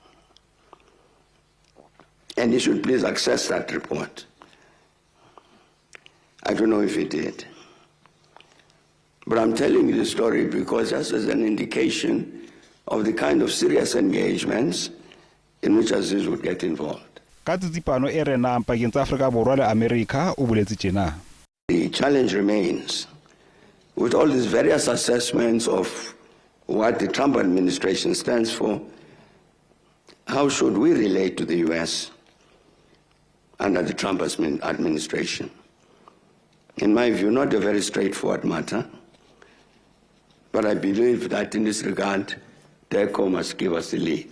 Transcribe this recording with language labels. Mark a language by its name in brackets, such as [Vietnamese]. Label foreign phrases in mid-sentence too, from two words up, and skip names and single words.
[English] And he should please access that report. I don't know if he did. But I'm telling you the story because this is an indication of the kind of serious engagements in which Aziz would get involved. [Southern Sotho] Ka tsitsipano e renang pakeng tsa Afrika Borwa le America o boletse tjena. [English] The challenge remains with all these various assessments of what the Trump administration stands for. How should we relate to the US under the Trump administration? In my view, not a very straightforward matter, but I believe that in this regard, DECO must give us the lead.